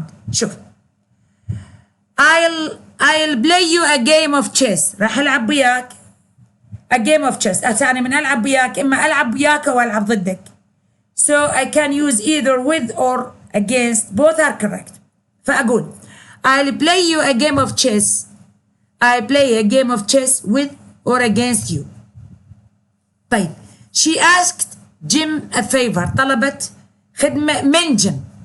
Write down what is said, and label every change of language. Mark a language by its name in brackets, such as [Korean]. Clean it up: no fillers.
[English] شوف I'll play you a game of chess. [Arabic] راح ألعب وياك [English] a game of chess. [Arabic] أتعني من ألعب وياك إما ألعب وياك أو ألعب ضدك. [English] So I can use either with or against. Both are correct. فأقول I'll play you a game of chess. I play a game of chess with or against you. طيب she asked Jim a favor. [Arabic] طلبت خدمة من Jim.